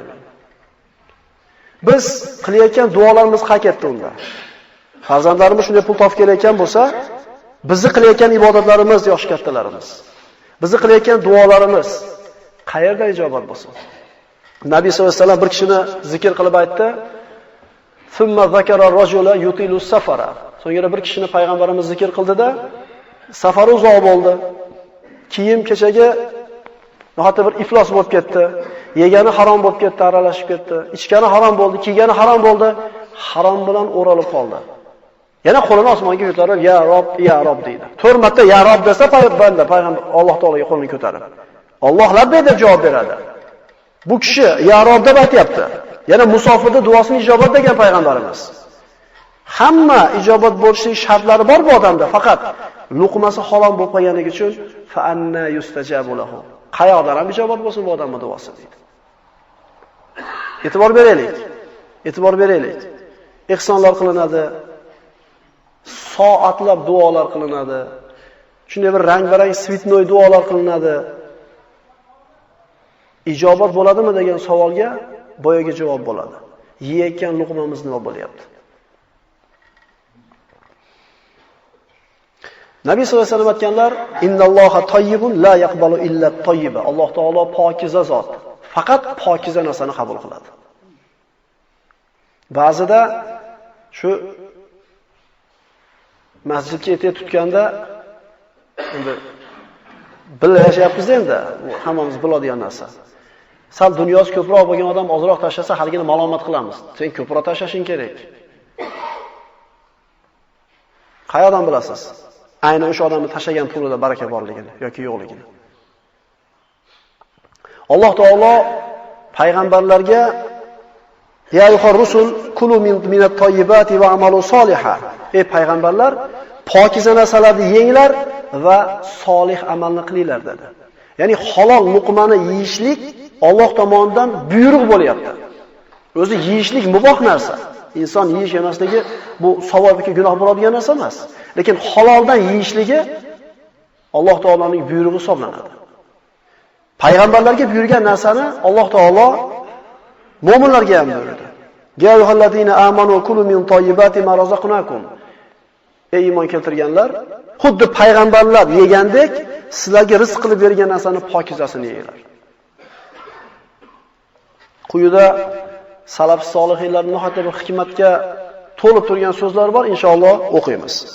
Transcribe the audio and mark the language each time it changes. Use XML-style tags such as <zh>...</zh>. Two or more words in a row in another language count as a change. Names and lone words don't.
<uz>Biz qilayotgan duolarimiz qayerda unda? Farzandlarimiz shunday pul topib kelayotgan bo'lsa, bizni qilayotgan ibodatlarimiz, yosh kattalarimiz, bizni qilayotgan duolarimiz qayerda ijobat bo'lsin? Nabiy</uz> <ar>صلى الله عليه وسلم</ar> <uz>bir kishini zikr qilib aytdi.</uz> <ar>ثم ذكر الرجل يطيل السفر.</ar> <uz>So'ngra bir kishini payg'ambarimiz zikr qildida, safari uzoq bo'ldi. Kiyim kechagi nohata bir iflos bo'lib ketdi. Yegani harom bo'lib ketdi, aralashib ketdi. Ichgani harom bo'ldi, kiygani harom bo'ldi. Harom bilan o'ralib qoldi. Yana qo'lini osmonga ko'tarib, ya Rob deydi. 4 marta ya Rob desa payg'ambar Alloh taologa qo'lini ko'tarib. Alloh labbay deb javob beradi. Bu kishi ya Rob deb aytayapti. Yana musofirda duosini ijobat degan payg'ambarimiz. Hamma ijobat bo'lishi shartlari bor bu odamda, faqat luqmasi halol bo'lib qolganligi uchun</uz> <ar>فأنى يستجاب له.</ar> <uz>Qayoqdan ham ijobat bo'lsin bu odamning duosi deydi. E'tibor beraylik. E'tibor beraylik. Ihsonlar qilinadi. Soatlab duolar qilinadi. Shunday bir rang-barang svitnoy duolar qilinadi. Ijobat bo'ladimi degan savolga boyaga javob bo'ladi. Yeyotgan luqmamiz nima bo'lyapti? Nabiy</uz> <ar>صلى الله عليه وسلم</ar> <uz>aytganlar,</uz> <ar>"إن الله طيب لا يقبل إلا طيبا."</ar> <uz>Alloh taolo pokiza zot. Faqat pokiza narsani qabul qiladi. Ba'zida shu masjidga etib tutganda endi birga yashayapmiz endi, bu hammamiz biladigan narsa. Sal dunyosi ko'proq bo'lgan odam ozroq tashlasa, halgini malomat qilamiz. Sen ko'proq tashlashing kerak. Qayoqdan bilasiz? Aynan o'sha odamni tashlagan pulida baraka borligini yoki yo'qligini. Alloh taolo payg'ambarlarga</uz> <ar>يا أيها الرسل كلوا من الطيبات واعملوا صالحا.</ar> <uz>Ey payg'ambarlar, pokiza narsalarni yenglar va solih amalni qilinglar dedi. Ya'ni halol luqmani yeyishlik Alloh tomonidan buyruq bo'lyapti. O'zi yeyishlik muboh narsa. Inson yeyish emasligi bu savobga gunoh bo'ladigan narsa emas. Lekin haloldan yeyishligi Alloh taoloning buyrug'i hisoblanadi. Payg'ambarlarga buyurgan narsani Alloh taolo mu'minlarga ham buyurdi.</uz> <ar>يا أيها الذين آمنوا كلوا من طيبات ما رزقناكم.</ar> <uz>Ey iymon keltirganlar, xuddi payg'ambarlar yegandek, sizlarga rizq qilib bergan narsani pokizasini yeyinglar. Quyida salaf solihlarning nihoyatda bir hikmatga to'lib turgan so'zlar bor, inshaalloh o'qiymiz.</uz>